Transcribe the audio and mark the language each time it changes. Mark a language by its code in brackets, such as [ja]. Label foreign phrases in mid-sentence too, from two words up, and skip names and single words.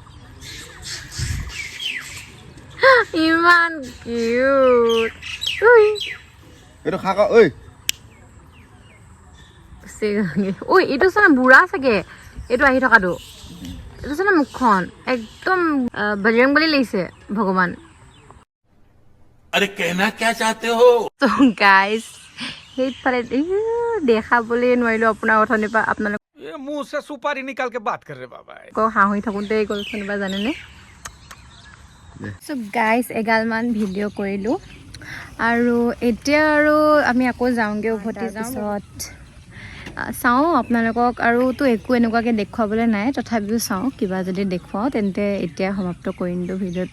[as] ইমান কিউট। এইটো খাক। এইটো চোন বুঢ়া চাগে, এইটো আহি থকাটো। এইটো চোন মুখখন একদম বজৰংবলী লাগিছে ভগৱান। [hi] अरे कहना क्या चाहते हो? [as] তো গাইজ সেইফালে দেখাবলৈ নোৱাৰিলোঁ আপোনাৰ অথনিৰ পৰা। আপোনালোক [hi] ये मुंह से सुपारी निकाल के बात कर रहे बाबा। [as] হাঁহি থাকোঁতে গ'ল শনিবাৰ জানেনে। চ' গাইজ এগালমান ভিডিঅ' কৰিলোঁ, আৰু এতিয়া আৰু আমি আকৌ যাওঁগৈ উভতি। পিছত চাওঁ আপোনালোকক, আৰুতো একো এনেকুৱাকৈ দেখুৱাবলৈ নাই, তথাপিও চাওঁ কিবা যদি দেখুৱাওঁ তেন্তে এতিয়া সমাপ্ত কৰিম ভিডিঅ'টো।